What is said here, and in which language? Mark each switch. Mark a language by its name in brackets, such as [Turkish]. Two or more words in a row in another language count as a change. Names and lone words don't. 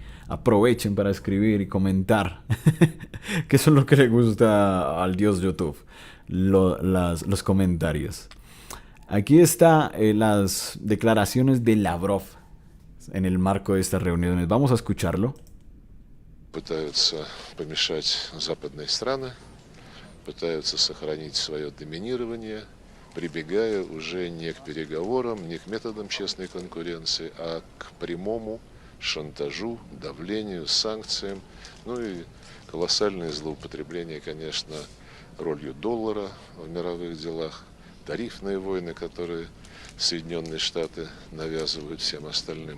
[Spanish] Aprovechen para escribir y comentar. Que eso es lo que le gusta al dios YouTube. Los comentarios. Aquí está las declaraciones de Lavrov en el marco de estas reuniones. Vamos a escucharlo. [Russian] Пытаются помешать западные страны, пытаются сохранить свое доминирование, прибегая уже не к переговорам, не к методам честной конкуренции, а к прямому шантажу, давлению, санкциям, ну и колоссальное злоупотребление, конечно, ролью доллара в мировых делах, тарифные войны, которые Соединенные Штаты навязывают всем остальным.